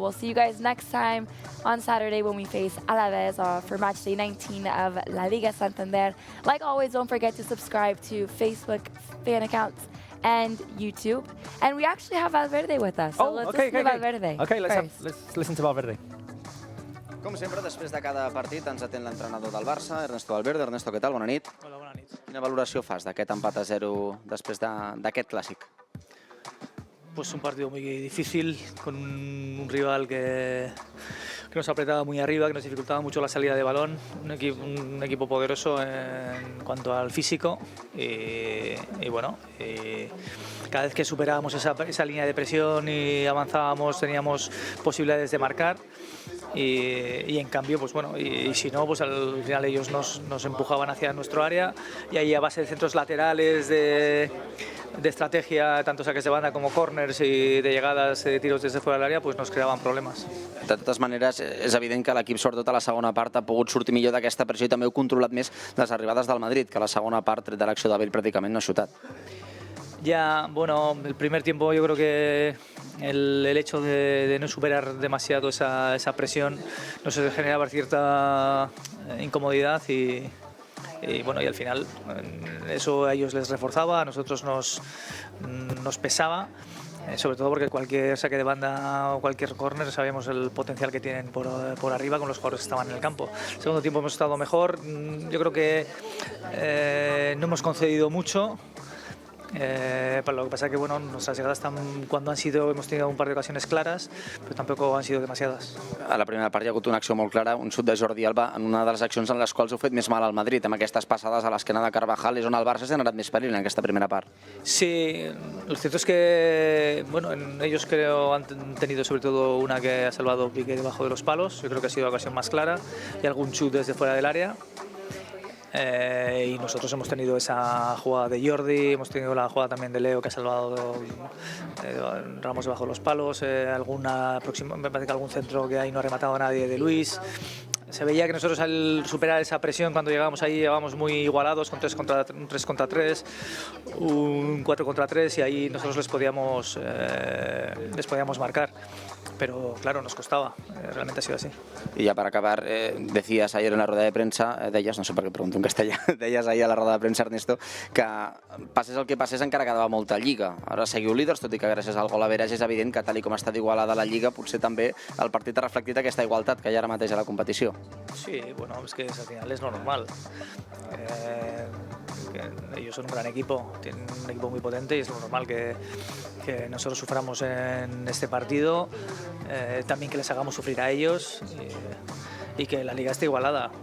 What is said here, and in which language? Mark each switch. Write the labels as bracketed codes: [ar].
[en] We'll see you guys next time on Saturday when we face Alaves for match day 19 of La Liga Santander. Like always, don't forget to subscribe to Facebook fan accounts and YouTube. And we actually have Valverde with us. So let's listen to Valverde. Okay, let's listen to Valverde. [ca] Com sempre, després de cada partit ens atén l'entrenador del Barça, Ernesto Valverde. Ernesto, què tal? Bona nit. Hola, bona nit. Quina valoració fas d'aquest empat a 0 després d'aquest clàssic? [es] Pues un partido muy difícil, con un rival que nos apretaba muy arriba, que nos dificultaba mucho la salida de balón, un equipo poderoso en cuanto al físico y bueno, cada vez que superábamos esa línea de presión y avanzábamos teníamos posibilidades de marcar. Y en cambio, pues bueno, y si no, pues al final ellos nos empujaban hacia nuestro área y ahí a base de centros laterales, de estrategia, tanto saques de banda como corners [ca] i de llegades de tiros des de fora de l'àrea, pues nos creaven problemes. De totes maneres, és evident que l'equip, sobretot a la segona part, ha pogut sortir millor d'aquesta pressió i també heu controlat més les arribades del Madrid, que a la segona part, tret de l'acció de Bale, pràcticament no ha xutat. [es] Ya, bueno, el primer tiempo yo creo que el hecho de no superar demasiado esa presión nos generaba cierta incomodidad y bueno, y al final eso a ellos les reforzaba, a nosotros nos pesaba, sobre todo porque cualquier saque de banda o cualquier córner sabíamos el potencial que tienen por arriba con los jugadores que estaban en el campo. El segundo tiempo hemos estado mejor, yo creo que no hemos concedido mucho. Pero lo que pasa es que bueno, nuestras llegadas cuando hemos tenido un par de ocasiones claras, pero tampoco han sido demasiadas. [ca] A la primera part hi ha hagut una acció molt clara, un xut de Jordi Alba en una de les accions en les quals heu fet més mal al Madrid, amb aquestes passades a l'esquena de Carvajal, és on el Barça s'ha generat més perill en aquesta primera part. [es] Sí, lo cierto es que bueno, ellos creo han tenido sobre todo una que ha salvado Piqué debajo de los palos, yo creo que ha sido la ocasión más clara, y algún chut desde fuera del área. Y nosotros hemos tenido esa jugada de Jordi, hemos tenido la jugada también de Leo que ha salvado Ramos debajo de los palos, me parece que algún centro que ahí no ha rematado a nadie de Luis. Se veía que nosotros al superar esa presión, cuando llegábamos ahí, llegábamos muy igualados, con 3 contra 3, un 4 contra 3 y ahí nosotros les podíamos marcar. Pero claro, nos costaba, realmente ha sido así. Y ya para acabar, decías ayer en la rueda de prensa, [ca] no sé per què pregunto en castellà, deies ahir a la roda de premsa, Ernesto, que passés el que passés encara quedava molta lliga. Ara seguiu líders, tot i que gràcies al gol a Veras és evident que tal com ha estat igualada la lliga, potser també el partit ha reflectit aquesta igualtat que hi ha ara mateix a la competició. [es] Sí, bueno, es que al final es lo normal. Ellos son un gran equipo, tienen un equipo muy potente y es lo normal que nosotros suframos en este partido, también que les hagamos sufrir a ellos y que la liga esté igualada.